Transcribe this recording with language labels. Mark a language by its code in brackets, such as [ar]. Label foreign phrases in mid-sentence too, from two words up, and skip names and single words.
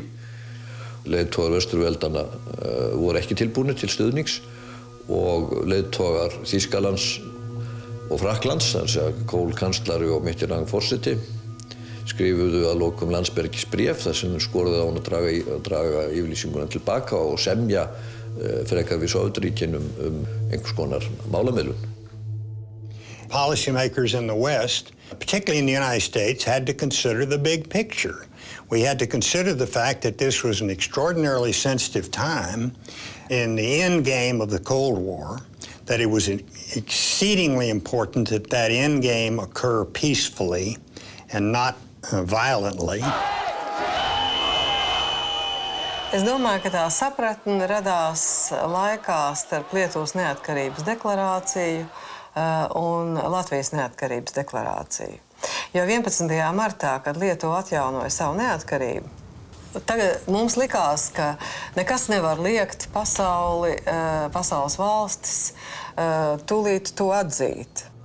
[is] Leiðtogar Vesturveldanna voru ekki tilbúnir til stuðnings og leiðtogar Þýskalands og Frakklands, þannig að Kohl kanslari og Mitterrand forseti, skrifuðu að lokum Landsbergis bréf þar sem skoruðu á hann að draga yfirlýsinguna tilbaka og semja frekar við Sovétríkin einhvers konar málamiðlun. [en] Policymakers in the West, particularly in the United States, had to consider the big picture. We had to consider the fact that this was an extraordinarily sensitive time in the end game of the Cold War, that it was exceedingly important that that end game occur peacefully and not violently. [lv] Es domāju, ka tā sapratne radās laikā starp Lietuvas neatkarības deklarāciju un Latvijas neatkarības deklarāciju. Jo 11. martā, kad Lietuva atjaunoja savu neatkarību, tagad mums likās, ka nekas nevar liekt pasaules valstis tūlīt to atzīt.